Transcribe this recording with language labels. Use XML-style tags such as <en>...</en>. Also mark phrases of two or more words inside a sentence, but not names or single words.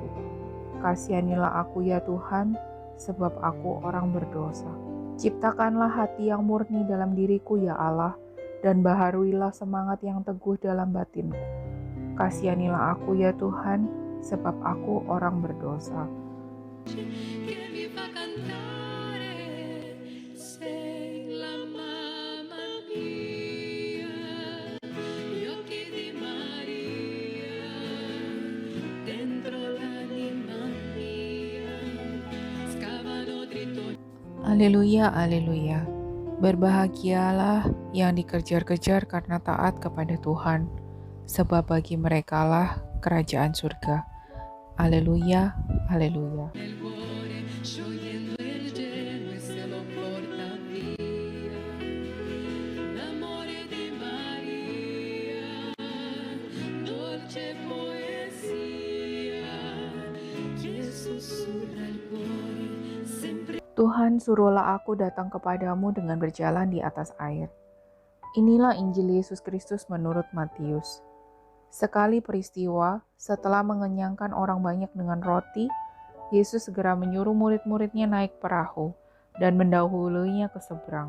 <id>Kasihanilah aku ya Tuhan, sebab aku orang berdosa. Ciptakanlah hati yang murni dalam diriku ya Allah, dan baharuilah semangat yang teguh dalam batinku. Kasihanilah aku ya Tuhan, sebab aku orang berdosa.</id> <it>Che mi fa cantare, sei la mamma mia, gli occhi di Maria, dentro l'anima mia, scavano dritto.</it> <id>Haleluya, haleluya. Berbahagialah yang dikejar-kejar karena taat kepada Tuhan, sebab bagi merekalah kerajaan surga. Haleluya, haleluya.</id> <it>Nel cuore, sciogliendo il gelo e se lo porta via. L'amore di Maria, dolce poesia, che sussurra il cuore, sempre.</it> <id>Tuhan, suruhlah aku datang kepadamu dengan berjalan di atas air. Inilah Injil Yesus Kristus menurut Matius. Sekali peristiwa, setelah mengenyangkan orang banyak dengan roti, Yesus segera menyuruh murid-muridnya naik perahu dan mendahuluinya ke seberang.</id>